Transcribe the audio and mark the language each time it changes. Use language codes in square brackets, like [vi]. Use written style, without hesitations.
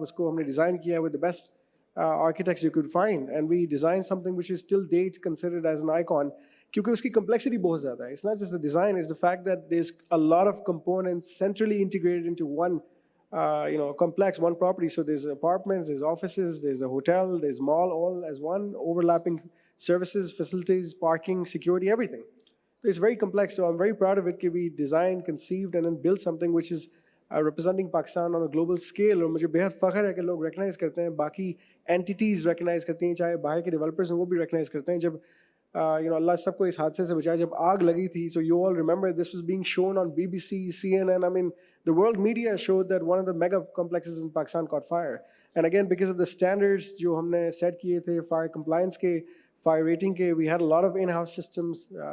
[hi] उसको हमने [en] design किया with the best architects you could find, and we designed something which is till date considered as an icon [hi] क्योंकि उसकी complexity बहुत ज़्यादा है. [en] It's not just the design, it's the fact that there's a lot of components centrally integrated into one complex, one property. So there's apartments, there's offices, there's a hotel, there's mall, all as one, overlapping services, facilities, parking, security, everything. So it's very complex. So I'm very proud of it that we designed, conceived, and then built something which is representing Pakistan on a global scale. [hi] और मुझे बेहद फ़ख्र है कि लोग recognize करते हैं, बाकी entities recognize करती हैं, चाहे बाहर के developers हैं वो भी recognize करते हैं. जब अल्लाह सबको इस हादसे से बचाए, जब आग लगी थी, [en] so you all remember this was being shown on BBC, CNN. I mean, the world media showed that one of the mega complexes in Pakistan caught fire. And again, because of the standards [hi] जो हमने set किए थे, [en] fire compliance [hi] के, [en] fire rating के, we had a lot of in-house systems.